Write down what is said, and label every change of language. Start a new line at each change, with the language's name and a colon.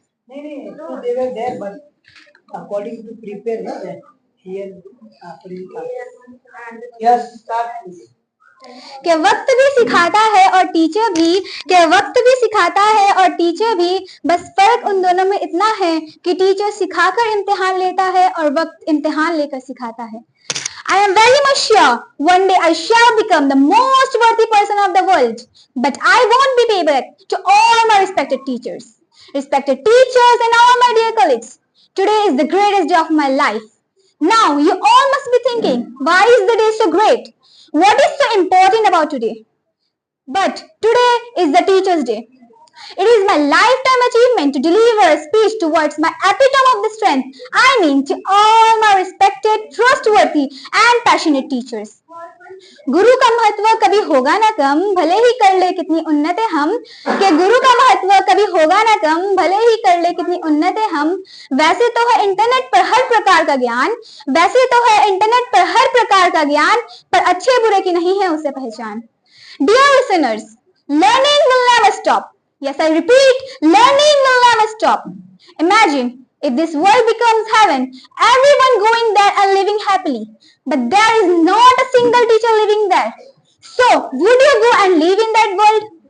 English: नहीं, so they were there, but according to prepare is that here Afrin Khan. Yes, start.
Hindi: कि वक्त भी सिखाता है और टीचर भी, कि वक्त भी सिखाता है और टीचर भी, बस फर्क उन दोनों में इतना है कि टीचर सिखाकर इम्तिहान लेता है और वक्त इम्तिहान लेकर सिखाता है.
English: I am very much sure one day I shall become the most worthy person of the world. But I won't be payback to all my respected teachers. Respected teachers and all my dear colleagues. Today is the greatest day of my life. Now you all must be thinking, why is the day so great? What is so important about today? But today is the Teacher's Day. It is my lifetime achievement to deliver a speech towards my epitome of the strength. I mean to all my respected, trustworthy and passionate teachers.
Hindi: गुरु का महत्व कभी होगा ना कम, भले ही कर ले कितनी उन्नति हम. कि गुरु का महत्व कभी होगा ना कम, भले ही कर ले कितनी उन्नति हम. वैसे तो है इंटरनेट पर हर प्रकार का ज्ञान, वैसे तो है इंटरनेट पर हर प्रकार का ज्ञान, पर अच्छे बुरे की नहीं है उसे पहचान.
English: Dear listeners, learning will never stop. Yes, I repeat, learning will never stop. Imagine if this world becomes heaven, everyone going there and living happily. But there is not a single teacher living there. So, would you go and live in that world?